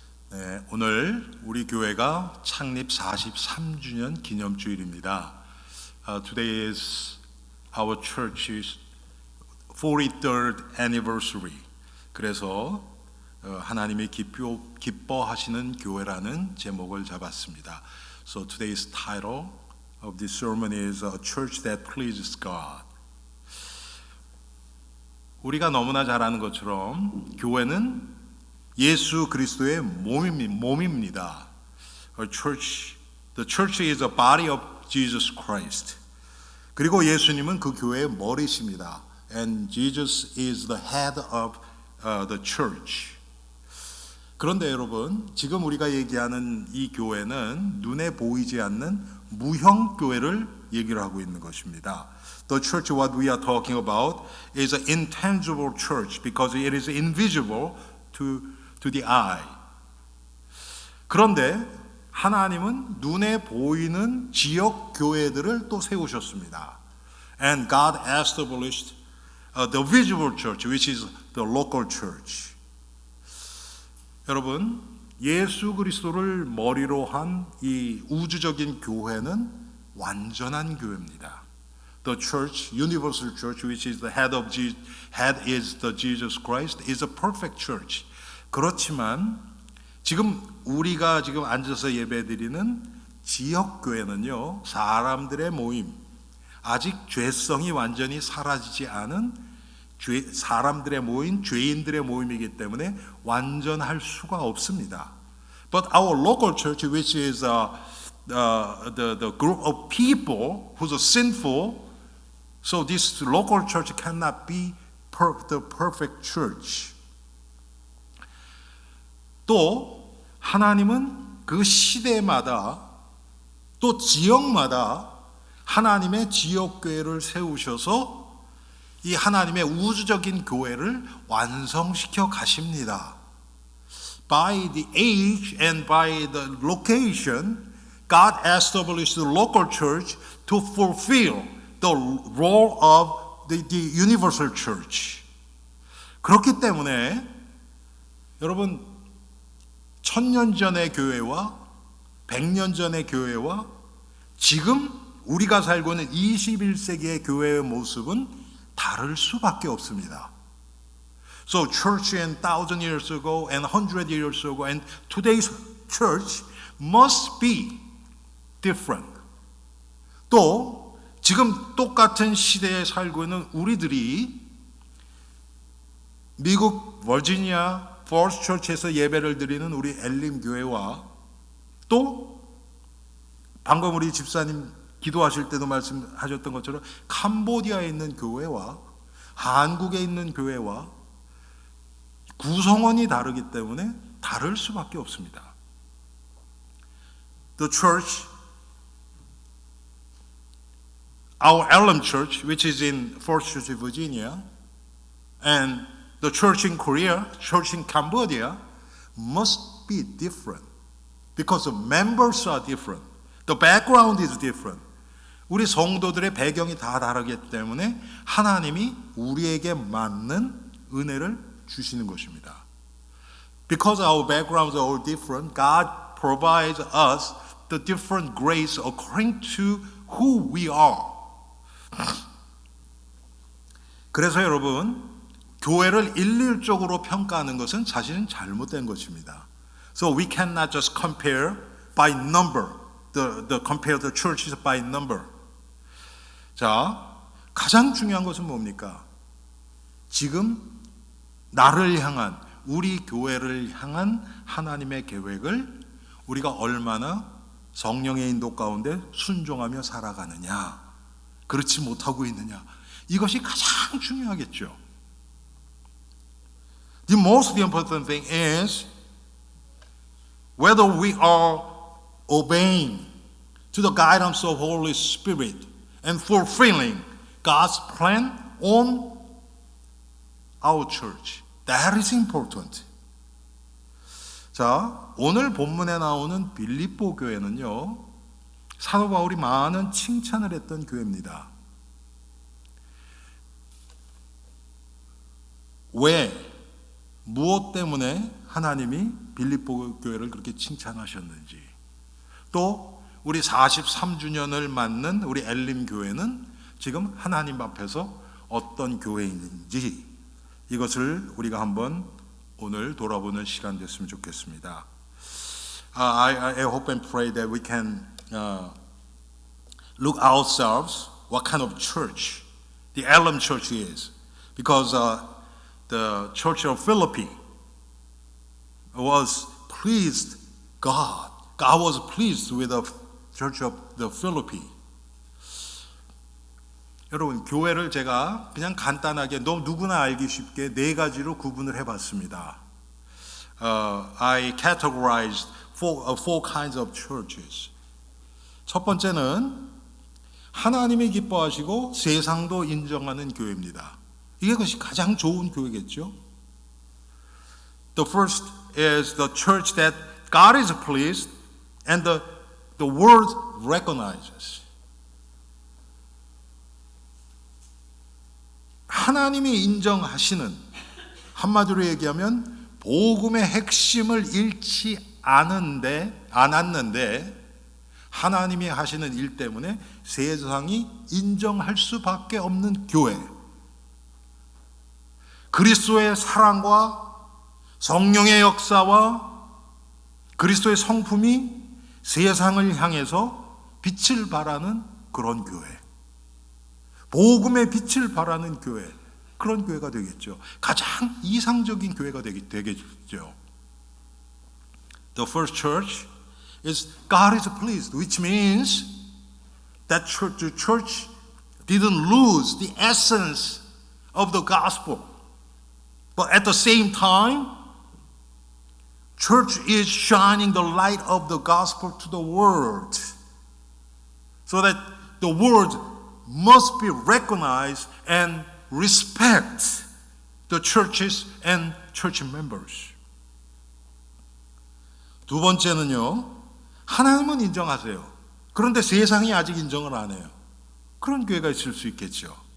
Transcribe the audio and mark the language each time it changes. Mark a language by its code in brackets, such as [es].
[ko] 네, 오늘 우리 교회가 창립 43주년 기념주일입니다. [en] Today is our church's 43rd anniversary. [ko] 그래서 하나님이 기뻐하시는 교회라는 제목을 잡았습니다. [en] So today's title of this sermon is A Church That Pleases God. [ko] 우리가 너무나 잘 아는 것처럼 교회는 예수 그리스도의 몸입니다. [en] The church is a body of Jesus Christ. [ko] 그리고 예수님은 그 교회의 머리십니다. [en] And Jesus is the head of the church. [ko] 그런데 여러분, 지금 우리가 얘기하는 이 교회는 눈에 보이지 않는 무형 교회를 얘기를 하고 있는 것입니다. [en] The church what we are talking about is an intangible church because it is invisible to the eye. [ko] 그런데 하나님은 눈에 보이는 지역 교회들을 또 세우셨습니다. [en] And God established the visible church, which is the local church. [ko] 여러분, 예수 그리스도를 머리로 한 이 우주적인 교회는 완전한 교회입니다. [en] The church, universal church, which is the head is the Jesus Christ, is a perfect church. [ko] 그렇지만 지금 우리가 지금 앉아서 예배드리는 지역교회는요, 사람들의 모임, 아직 죄성이 완전히 사라지지 않은 사람들의 모임, 죄인들의 모임이기 때문에 완전할 수가 없습니다. [en] But our local church, which is the group of people who are sinful, so this local church cannot be the perfect church. [ko] 또 하나님은 그 시대마다 또 지역마다 하나님의 지역교회를 세우셔서 이 하나님의 우주적인 교회를 완성시켜 가십니다. [en] By the age and by the location, God established the local church to fulfill the role of the universal church. [ko] 그렇기 때문에 여러분, 1000년 전의 교회와 100년 전의 교회와 지금 우리가 살고 있는 21세기의 교회의 모습은 다를 수밖에 없습니다. [en] So church and 1000 years ago and 100 years ago and today's church must be different. [ko] 또 지금 똑같은 시대에 살고 있는 우리들이 미국 버지니아 포스 처치에서 예배를 드리는 우리 엘림 교회와 또 방금 우리 집사님 기도하실 때도 말씀하셨던 것처럼 캄보디아에 있는 교회와 한국에 있는 교회와 구성원이 다르기 때문에 다를 수밖에 없습니다. [en] The church, our Elim Church, which is in Fort Church, Virginia, and the church in Korea, church in Cambodia must be different because the members are different. The background is different. [ko] 우리 성도들의 배경이 다 다르기 때문에 하나님이 우리에게 맞는 은혜를 주시는 것입니다. [en] Because our backgrounds are all different, God provides us the different grace according to who we are. [ko] 그래서 여러분, 교회를 일률적으로 평가하는 것은 사실은 잘못된 것입니다. [en] So we cannot just compare by number, compare the churches by number. [ko] 자, 가장 중요한 것은 뭡니까? 지금 나를 향한, 우리 교회를 향한 하나님의 계획을 우리가 얼마나 성령의 인도 가운데 순종하며 살아가느냐, 그렇지 못하고 있느냐, 이것이 가장 중요하겠죠. [en] The most important thing is whether we are obeying to the guidance of Holy Spirit and fulfilling God's plan on our church. That is important. [ko] 자, 오늘 본문에 나오는 빌립보 교회는요, 사도 바울이 많은 칭찬을 했던 교회입니다. 왜? 무엇 때문에 하나님이 빌립보 교회를 그렇게 칭찬하셨는지, 또 우리 43주년을 맞는 우리 엘림 교회는 지금 하나님 앞에서 어떤 교회인지, 이것을 우리가 한번 오늘 돌아보는 시간 됐으면 좋겠습니다. [en] I hope and pray that we can look ourselves what kind of church the Elim Church is, because the Church of Philippi was pleased God. God was pleased with the Church of the Philippi. [ko] 여러분, 교회를 제가 그냥 간단하게 누구나 알기 쉽게 네 가지로 구분을 해봤습니다. [en] I categorized four kinds of churches. [ko] 첫 번째는 하나님이 기뻐하시고 세상도 인정하는 교회입니다. 이게 그것이 가장 좋은 교회겠죠. [en] The first is the church that God is pleased and the world recognizes. [ko] 하나님이 인정하시는, 한마디로 얘기하면 복음의 핵심을 잃지 않았는데 하나님이 하시는 일 때문에 세상이 인정할 수밖에 없는 교회. 그리스도의 사랑과 성령의 역사와 그리스도의 성품이 세상을 향해서 빛을 발하는 그런 교회. 복음의 빛을 발하는 교회, 그런 교회가 되겠죠. 가장 이상적인 교회가 되겠죠. [en] The first church is God is pleased, which means that the church didn't lose the essence of the gospel. But at the same time, church is shining the light of the gospel to the world, so that the world must be recognized and respect the churches and church members. [ko] 두 번째는요, 하나님은 인정하세요. 그런데 세상이 아직 인정을 안 해요. 그런 교회가 있을 수 있겠죠.